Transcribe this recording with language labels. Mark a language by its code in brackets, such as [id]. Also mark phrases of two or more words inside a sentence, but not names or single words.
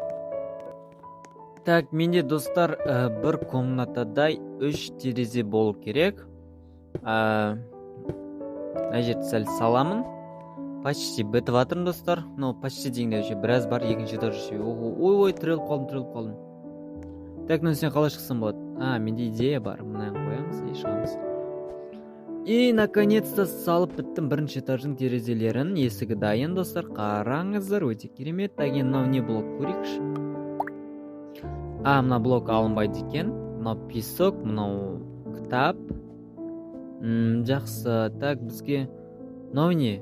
[kk] Так, менде, достар, бір комнатадай 3 терезе болу керек. Мына жерді сәл саламын. Почти бітіп жатырмын, достар. [ru] Но почти [kk] дегенде уже біраз бар, екінші этаж уже. Ой, тіреліп қалдым. Так, сен қалай шықсам болады? Менде идея бар. Мұнайын қоямыз и шығамыз. [ru] И наконец-то [kk] салып біттім бірінші этаждың терезелерін. Есігі дайын, достар. Қараңыздар, өте керемет. Так, енді мынау не блок көрейікші? Мына блок алынбайды екен. Мынау песок, мынау кітап. Жақсы. Так, бізге мынау не?